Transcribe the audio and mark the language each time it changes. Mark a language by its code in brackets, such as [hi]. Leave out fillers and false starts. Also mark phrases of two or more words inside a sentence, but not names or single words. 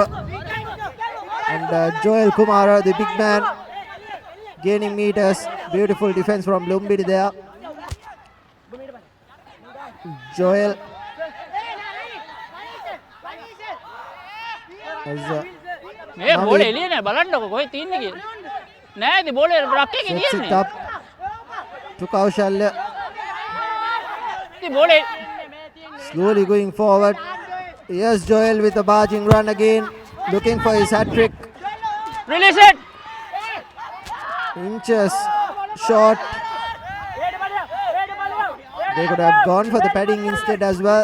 [en] And Joel Kumara, the big man, gaining meters. Beautiful defense from Lumbini there. Joel as [si] මේ බෝල එළිය නෑ බලන්නකො කොහෙ තියන්නේ කියලා. නෑ ඉතින් බෝල රක්කේ [en] sets [si] තියන්නේ. [en] it up to Kaushalya. [si] ඉතින් බෝල [en] Slowly going forward. Yes, Joel with a barging run again, looking for his hat trick. Release it. Inches short. They could have gone for the padding instead as well.